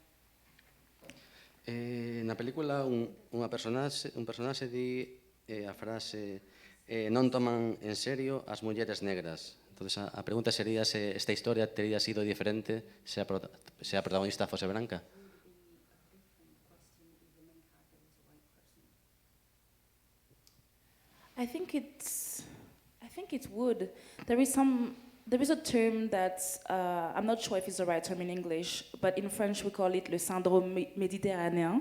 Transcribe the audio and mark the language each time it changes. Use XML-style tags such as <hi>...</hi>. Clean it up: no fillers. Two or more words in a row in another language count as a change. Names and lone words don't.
<gl>Na película un personaxe di a frase non toman en serio as mulleres negras. Entonces a pregunta sería se esta historia teria sido diferente se a protagonista fose branca.</gl> <en>I think it would. There is a term that I'm not sure if it's the right term in English, but in French we call it</en> <fr>le syndrome méditerranéen.</fr>